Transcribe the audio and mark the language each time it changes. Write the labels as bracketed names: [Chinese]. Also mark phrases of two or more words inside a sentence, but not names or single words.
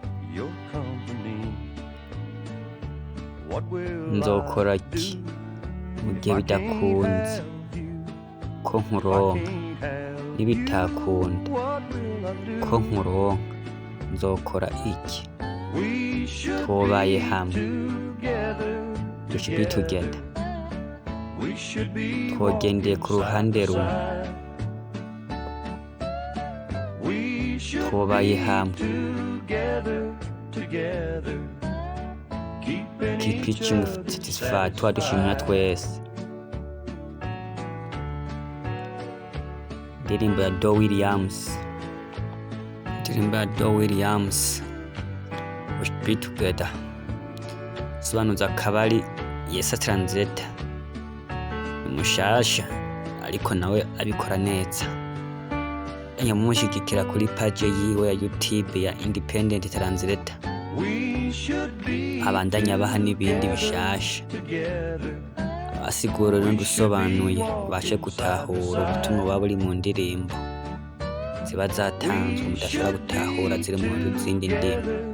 [Rundi] Nzokora iki mu gihe bidakunze ko nkuronka? Nibitakunda ko nkuronka nzokora iki? Twobaye hamwe, [English] we should be together. [Rundi] Twogendeye ku ruhande rumwe, twobaye hamwe. [English] Keep pitching satisfied, [Rundi] twadushimira twese. Ndirimbo ya Do Williams, [English] we should be together. [Rundi] Sobanuza akabari Isa Translator umushasha ariko nawe abikora neza. Yamushigikira kuri page yiwe ya YouTube ya Independent Translator, abandanya baha n'ibindi bishasha, asiguro n'udusobanuye bashe gutahura ubutumwa buba buri mu ndirimbo ziba zatanzwe mudashobora gutahura ziri mu zindi ndimi.